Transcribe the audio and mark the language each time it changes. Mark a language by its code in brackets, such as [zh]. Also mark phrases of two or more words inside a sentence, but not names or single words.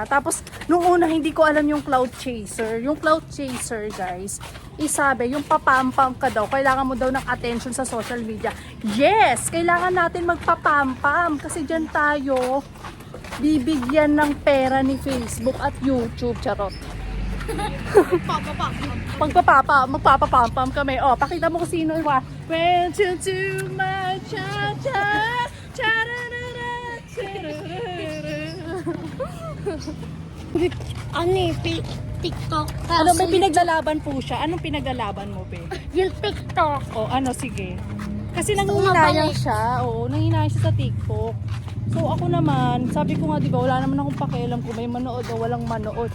[tl] Tapos, nung una, hindi ko alam yung [en] cloud chaser. [tl] Yung [en] cloud chaser, [tl] guys, isabi, yung papampam ka daw, kailangan mo daw ng attention sa [en] social media. Yes! [tl] Kailangan natin magpapampam kasi dyan tayo bibigyan ng pera ni Facebook at YouTube. Charot. Magpapapampam kami. O, pakita mo kung sino yung [en] went to my cha-cha, [tl] cha-ra-ra-ra, cha-ra-ra-ra. TikTok. Ano, may pinaglalaban po siya. Anong pinaglalaban mo, be? Yung TikTok. O, ano, sige. Kasi nanghihinayang siya. Oo, nanghihinayang siya sa TikTok. So, ako naman, sabi ko nga, di ba, wala naman akong pakialam kung may manood o walang manood.